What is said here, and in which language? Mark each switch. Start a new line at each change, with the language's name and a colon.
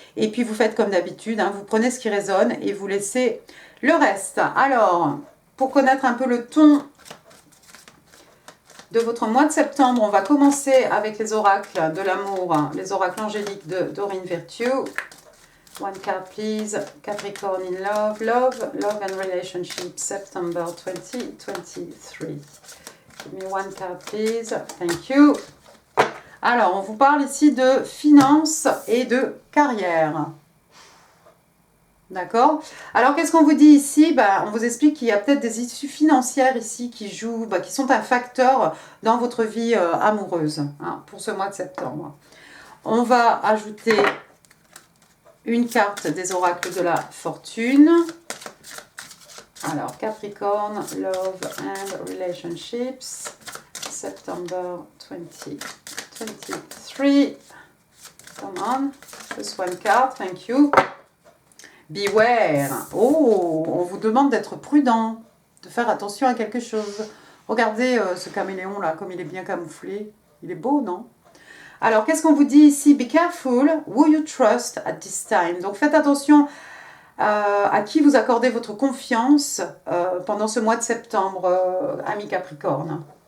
French: Et puis, vous faites comme d'habitude, vous prenez ce qui résonne et vous laissez le reste. Alors, pour connaître un peu le ton de votre mois de septembre, on va commencer avec les oracles de l'amour, les oracles angéliques de Doreen Virtue.
English: One card please, Capricorn in love, love and relationship, September 2023. Give me one card please, thank you.
French: Alors, on vous parle ici de finances et de carrière. D'accord. Alors, qu'est-ce qu'on vous dit ici? On vous explique qu'il y a peut-être des issues financières ici qui jouent, qui sont un facteur dans votre vie amoureuse pour ce mois de septembre. On va ajouter une carte des oracles de la fortune.
English: Alors, Capricorn, Love and Relationships, September 2023. Come on, just one card, thank you. Beware.
French: Oh, on vous demande d'être prudent, de faire attention à quelque chose. Regardez ce caméléon là, comme il est bien camouflé. Il est beau, non? Alors, qu'est-ce qu'on vous dit ici?
English: Be careful who you trust at this time.
French: Donc, faites attention à qui vous accordez votre confiance pendant ce mois de septembre, amis Capricorne.